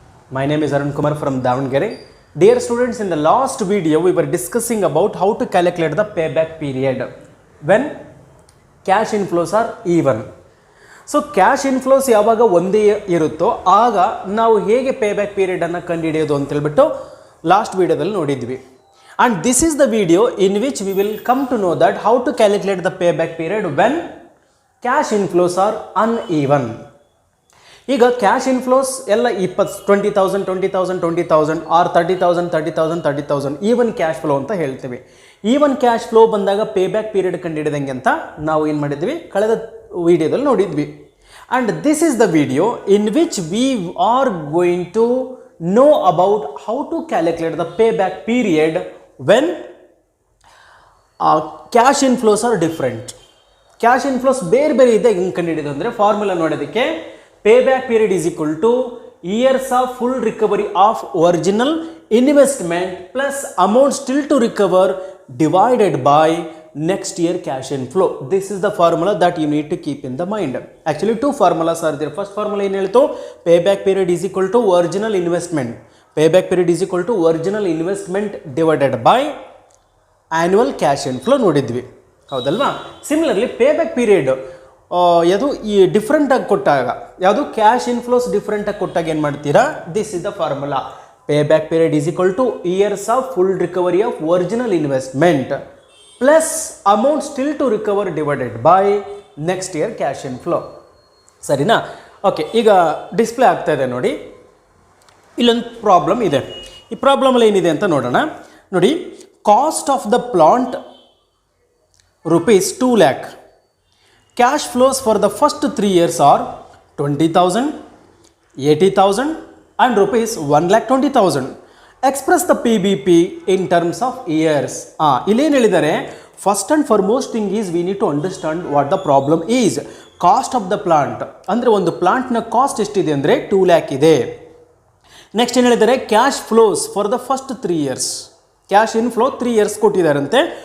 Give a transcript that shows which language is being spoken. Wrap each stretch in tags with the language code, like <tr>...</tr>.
<en>My name is Arun Kumar from Davangere. Dear students, in the last video we were discussing about how to calculate the payback period when cash inflows are even.</en> <kn>So cash inflows ಯಾವಾಗ ಒಂದೇ ಇರುತ್ತೋ ಆಗ ನಾವು ಹೇಗೆ payback period ಅನ್ನು ಕಂಡುಹಿಡಿಯೋದು ಅಂತ ಹೇಳ್ಬಿಟ್ಟು last ವಿಡಿಯೋದಲ್ಲಿ ನೋಡಿದ್ವಿ.</kn> <en>And this is the video in which we will come to know that how to calculate the payback period when cash inflows are uneven.</en> <kn>ಈಗ ಕ್ಯಾಶ್ ಇನ್ಫ್ಲೋಸ್ ಎಲ್ಲ 20,000 ಆರ್ 30,000 ಈವನ್ ಕ್ಯಾಶ್ ಫ್ಲೋ ಅಂತ ಹೇಳ್ತೀವಿ. Even cash flow ಬಂದಾಗ ಪೇಬ್ಯಾಕ್ period ಕಂಡುಹಿಡಿದಂಗೆ ಅಂತ ನಾವು ಏನು ಮಾಡಿದ್ವಿ ಕಳೆದ ವಿಡಿಯೋದಲ್ಲಿ ನೋಡಿದ್ವಿ.</kn> <en>And this is the video in which we are going to know about how to calculate the payback period when cash inflows are different.</en> <kn>Cash inflows ಬೇರೆ ಬೇರೆ ಇದೆ. ಹೆಂಗೆ ಕಂಡುಹಿಡಿಯೋದು ಅಂದರೆ ಫಾರ್ಮುಲಾ ನೋಡೋದಕ್ಕೆ</kn> <en>payback period is equal to years of full recovery of original investment plus amount still to recover divided by next year cash inflow. This is the formula that you need to keep in the mind. Actually two formulas are there. First formula</en> <kn>ಏನು ಹೇಳ್ತು,</kn> <en>payback period is equal to original investment. Payback period is equal to original investment divided by annual cash inflow</en> <kn>ನೋಡಿದ್ವಿ, ಹೌದಲ್ವಾ? Similarly ಪೇಬ್ಯಾಕ್ period ಯಾವುದು ಈ ಡಿಫ್ರೆಂಟಾಗಿ ಕೊಟ್ಟಾಗ, ಯಾವುದು cash inflows ಡಿಫ್ರೆಂಟಾಗಿ ಕೊಟ್ಟಾಗ ಏನು ಮಾಡ್ತೀರಾ,</kn> <en>This is the formula. Payback period is equal to years of full recovery of original investment plus amount still to recover divided by next year cash inflow.</en> <kn>ಸರಿನಾ? ಓಕೆ, ಈಗ ಡಿಸ್ಪ್ಲೇ ಆಗ್ತಾ ಇದೆ ನೋಡಿ. ಇಲ್ಲೊಂದು ಪ್ರಾಬ್ಲಮ್ ಇದೆ. ಈ ಪ್ರಾಬ್ಲಮಲ್ಲಿ ಏನಿದೆ ಅಂತ ನೋಡೋಣ.</kn> <en>ನೋಡಿ, cost of the plant rupees 2 lakh. Cash flows for the first 3 years are 20,000, 80,000 and rupees 1,20,000. Express the PBP in terms of years.</en> <kn>ಇಲ್ಲೇನು ಹೇಳಿದ್ದಾರೆ,</kn> <en>First and foremost thing is we need to understand what the problem is.</en> <kn>Cost of the plant ಅಂದರೆ ಒಂದು ಪ್ಲಾಂಟ್ನ cost ಎಷ್ಟಿದೆ ಅಂದರೆ 2 lakh ಇದೆ.</kn> <en>next</en> <kn>ಏನು ಹೇಳಿದ್ದಾರೆ,</kn> <en>Cash flows for the first 3 years. Cash inflow 3 years ಕೊಟ್ಟಿದ್ದಾರಂತೆ.</en>